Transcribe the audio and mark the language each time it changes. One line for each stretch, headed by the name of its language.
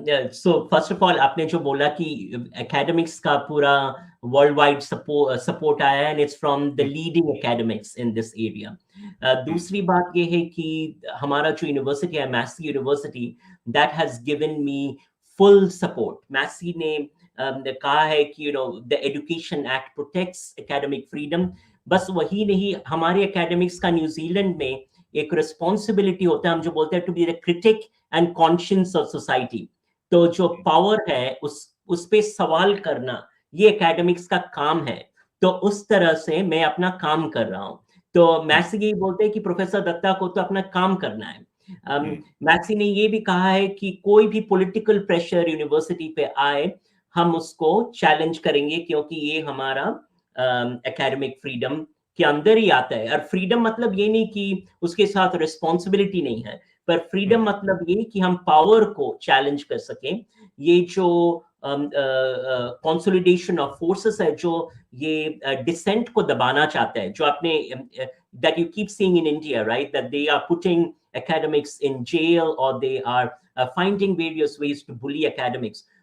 English: So first of all,
Hindi: आपने जो बोला कि
English: academics का पूरा worldwide support आया है, and it's from the leading academics in this area.
Hindi: दूसरी बात ये है कि हमारा जो यूनिवर्सिटी है, Massy University,
English: that has given me full support. Massy
Hindi: ने कहा है कि
English: the Education Act protects academic freedom.
Hindi: बस वही नहीं, हमारे academics का न्यूजीलैंड में एक रिस्पॉन्सिबिलिटी होता है, हम जो बोलते हैं
English: To be the critic and conscience of society.
Hindi: तो जो पावर है उस पे सवाल करना, ये एकेडमिक्स का काम है. तो उस तरह से मैं अपना काम कर रहा हूँ. तो मैसी यही बोलते हैं कि प्रोफेसर दत्ता को तो अपना काम करना है. मैसी ने ये भी कहा है कि कोई भी पॉलिटिकल प्रेशर यूनिवर्सिटी पे आए, हम उसको चैलेंज करेंगे, क्योंकि ये हमारा एकेडमिक फ्रीडम के अंदर ही आता है. और फ्रीडम मतलब ये नहीं कि उसके साथ रिस्पॉन्सिबिलिटी नहीं है, पर फ्रीडम मतलब ये कि हम पावर को चैलेंज कर सकें. ये जो कंसोलिडेशन ऑफ फोर्सेस है, जो ये डिसेंट को दबाना चाहता है, जो आपने
English: that you keep seeing in India, right, that they are putting academics in jail, or they are finding various ways to bully academics.